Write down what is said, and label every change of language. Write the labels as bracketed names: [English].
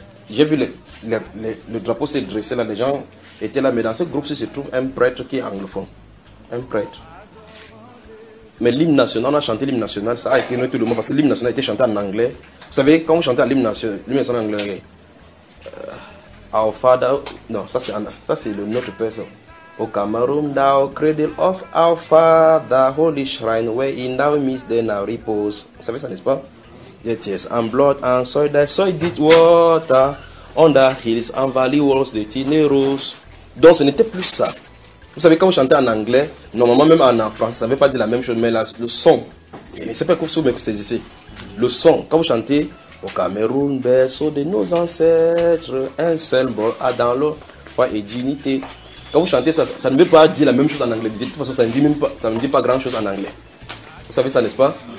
[French] J'ai vu le drapeau se dresser là, les gens étaient là, mais dans ce groupe-ci se trouve un prêtre qui est anglophone. Un prêtre. Mais l'hymne national, on a chanté l'hymne national, ça a étonné tout le monde parce que l'hymne national a été chanté en anglais. Vous savez, quand vous chantez l'hymne national en anglais, [English] Our Father, [French] non, ça c'est le notre personne. [English] O Cameroon, thou cradle of our father, holy shrine, where in thou midst then now repose. [French] Vous savez ça, n'est-ce pas? [English] Yet yes, and blood and soil, thy soil did water, on the hills and valley walls, the tiny rose. [French] Donc ce n'était plus ça. Vous savez, quand vous chantez en anglais, normalement même en français, ça ne veut pas dire la même chose, mais là, le son, c'est pas comme si vous me saisissez. Le son, quand vous chantez, au Cameroun, berceau de nos ancêtres, un seul bol a dans l'eau, foi et dignité. Quand vous chantez ça, ça ne veut pas dire la même chose en anglais. De toute façon, ça ne dit même pas, ça ne dit pas grand chose en anglais. Vous savez ça, n'est-ce pas?